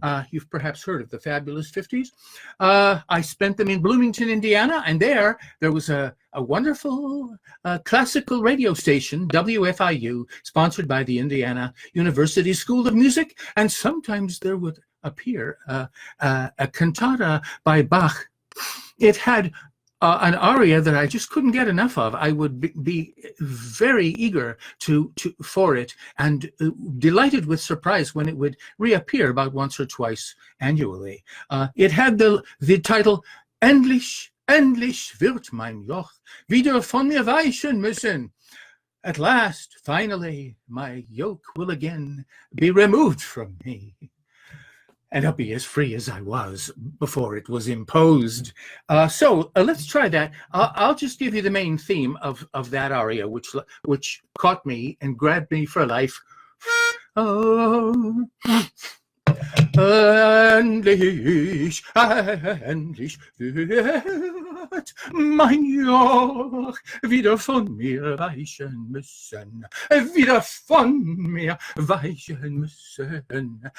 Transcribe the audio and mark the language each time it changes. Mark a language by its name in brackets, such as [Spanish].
[English] You've perhaps heard of the fabulous 50s. I spent them in Bloomington, Indiana, and there was a wonderful classical radio station, WFIU, sponsored by the Indiana University School of Music, and sometimes there would appear a cantata by Bach. It had an aria that I just couldn't get enough of. I would be very eager for it, and delighted with surprise when it would reappear about once or twice annually. It had the title [German] Endlich wird mein Joch wieder von mir weichen müssen. [English] At last, finally, my yoke will again be removed from me, and I'll be as free as I was before it was imposed. So let's try that. I'll just give you the main theme of that aria, which caught me and grabbed me for life. [German] Oh, endlich wird mein Joch wieder von mir weichen müssen, wieder von mir weichen müssen.